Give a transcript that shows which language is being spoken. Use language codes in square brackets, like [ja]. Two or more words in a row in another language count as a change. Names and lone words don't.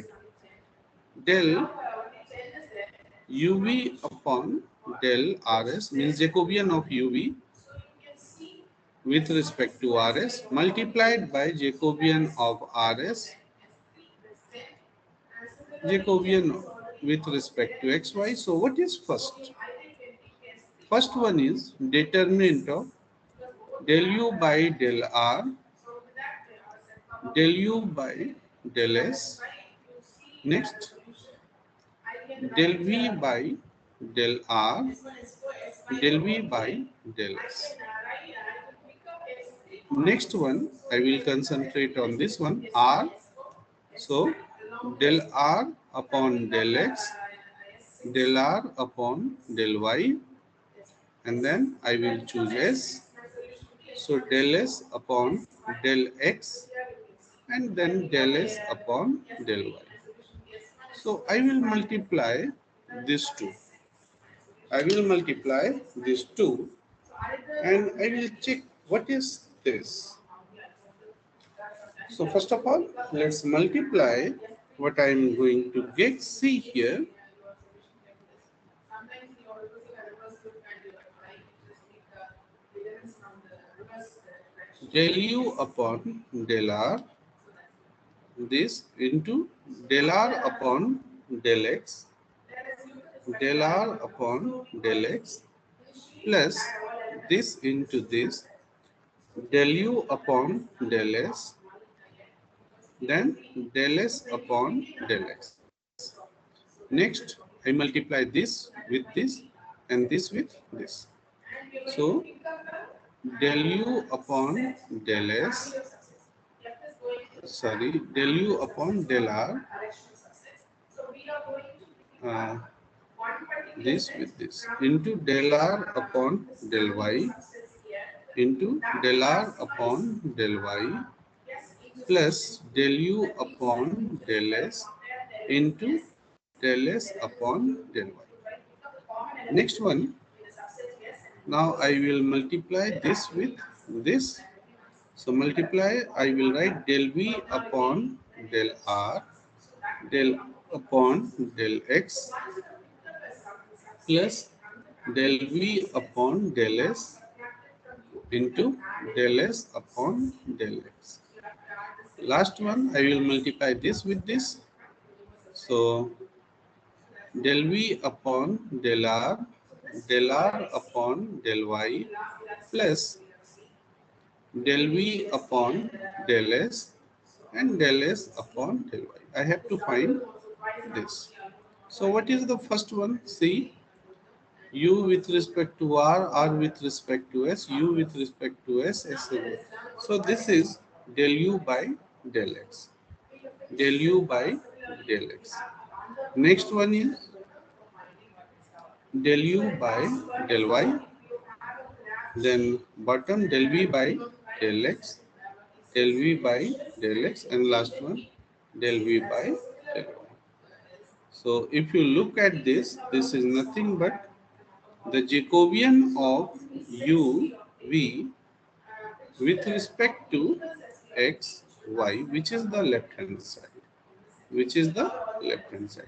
[en] Del uv upon del rs means Jacobian of uv with respect to rs multiplied by Jacobian of rs Jacobian with respect to xy. So what is first? First one is determinant of del u by del r, del u by del s. Next, del v by del r, del v by del s. Next one, I will concentrate on this one, r. So, del r upon del x, del r upon del y, and then I will choose s. So, del s upon del x, and then del S upon del Y. So I will multiply these two. I will multiply these two and I will check what is this. So first of all, let's multiply what I am going to get. See here, del U upon del R, this into del R upon del X, del R upon del X, plus this into this, del U upon del S, then del S upon del X. Next, I multiply this with this and this with this. So, del U upon del S, sorry, del U upon del R, uh, this with this, into del R upon del Y, into del R upon del Y, plus del U upon del S, into del S upon del Y. Next one, now I will multiply this with this. So multiply, I will write del V upon del R, del upon del X, plus del V upon del S into del S upon del X. Last one, I will multiply this with this. So del V upon del R upon del Y, plus del V upon del S and del S upon del Y. I have to find this. So what is the first one? See, U with respect to R with respect to S, U with respect to S, S. So this is del U by del X. Del U by del X. Next one is del U by del Y. Then bottom del V by del X, del V by del X, and last one del V by del Y. So if you look at this is nothing but the Jacobian of u v with respect to x y, which is the left hand side, which is the left hand side.